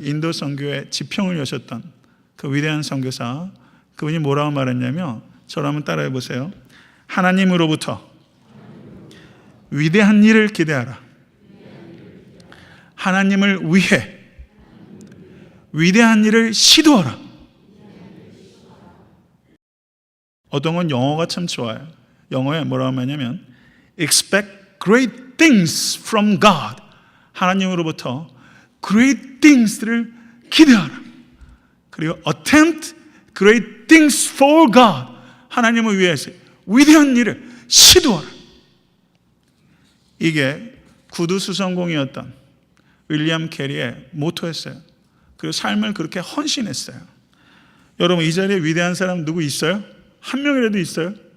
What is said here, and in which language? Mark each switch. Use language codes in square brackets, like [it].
[ko] 인도 선교의 지평을 여셨던 그 위대한 선교사, 그분이 뭐라고 말했냐면, 저를 한번 따라해 보세요. 하나님으로부터 위대한 일을 기대하라. 하나님을 위해 위대한 일을 시도하라. 어떤 건 영어가 참 좋아요. 영어에 뭐라고 하냐면 [en] expect great things from God. [ko] 하나님으로부터 [en] great things [ko] 를 기대하라. 그리고 [en] attempt great things for God. [ko] 하나님을 위해서 위대한 일을 시도하라. 이게 구두수성공이었던 윌리엄 캐리의 모토였어요. 그리고 삶을 그렇게 헌신했어요. 여러분, 이 자리에 위대한 사람 누구 있어요? 한 명이라도 있어요?